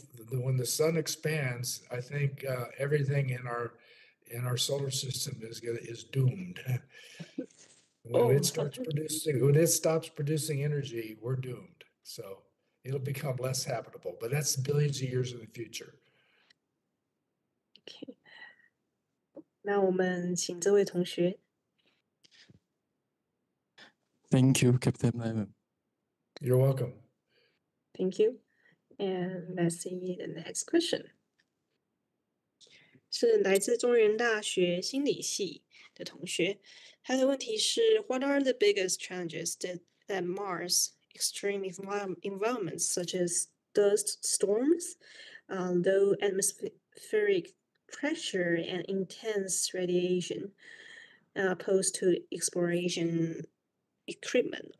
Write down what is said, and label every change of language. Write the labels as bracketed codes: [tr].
[en] When the sun expands, I think everything in our solar system is doomed. When it stops producing energy, we're doomed. So it'll become less habitable, but that's billions of years in the future. [zh] OK， 那我们请这位同学。 [en] Thank you, Captain Lehman. You're welcome. Thank you. And let's see the next question. [zh] 是来自中原大学心理系的同学，他的问题是 [en] ：What are the biggest challenges that Mars extreme environments such as dust storms, low atmospheric pressure, and intense radiation pose to exploration equipment?